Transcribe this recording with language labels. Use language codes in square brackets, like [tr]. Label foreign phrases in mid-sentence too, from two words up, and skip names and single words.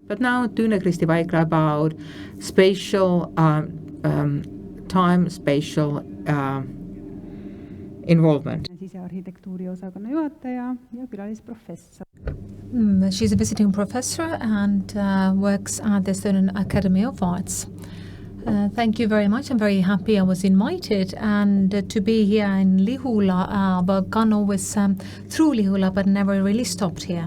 [en] But now Tüüne-Kristin Vaikla about spatial time, spatial involvement. [et] Sisearhitektuuri osakonna juhataja ja külalisprofessor. [en] She's a visiting professor and works at the Estonian Academy of Arts. Thank you very much. I'm very happy I was invited and to be here in Lihula, but gone always through Lihula, but never really stopped here.